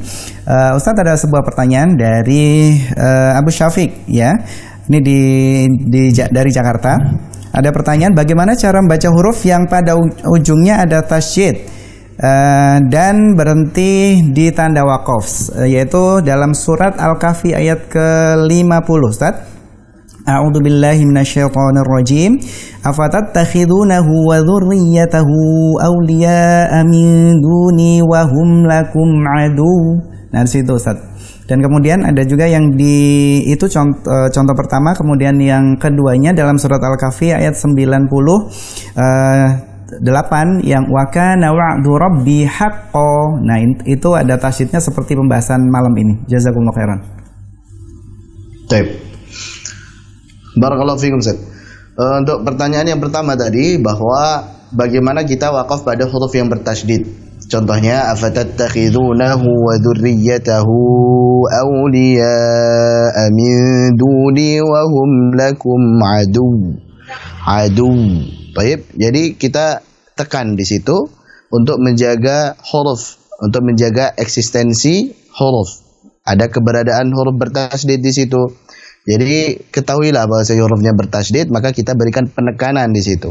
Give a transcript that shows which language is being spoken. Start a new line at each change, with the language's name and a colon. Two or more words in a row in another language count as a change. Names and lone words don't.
Indonesian: Ustadz, ada sebuah pertanyaan dari Abu Syafiq ya. Ini dari Jakarta. Ada pertanyaan, bagaimana cara membaca huruf yang pada ujungnya ada tasydid dan berhenti di tanda waqaf, yaitu dalam surat Al-Kahfi ayat ke-50, Ustaz.
Arabic: أعوذ بالله من الشيطان الرجيم. أفتتخذونه وذريته أولياء من دوني وهم لكم عدو.
Indonesian: Nah, di situ, Ustaz. Dan kemudian ada juga yang itu contoh pertama, kemudian yang keduanya dalam surat Al-Kahfi ayat 98 yang
Arabic: وكان وعد ربي حقا.
Indonesian: Nah, itu ada tasydidnya seperti pembahasan malam ini.
Arabic: جزاكم الله خيرا.
Indonesian: Baik.
Arabic: بارك الله فيكم,
Indonesian: Ustaz. Untuk pertanyaan yang pertama tadi, bahwa bagaimana kita wakaf pada huruf yang bertasydid. Contohnya,
Arabic: أفتتخذونه وذريته أولياء من دوني وهم لكم عدو.
Indonesian: Baik, jadi kita tekan di situ untuk menjaga huruf, untuk menjaga eksistensi huruf. Ada keberadaan huruf bertasydid di situ. Jadi ketahuilah bahwa hurufnya bertasydid, maka kita berikan penekanan di situ.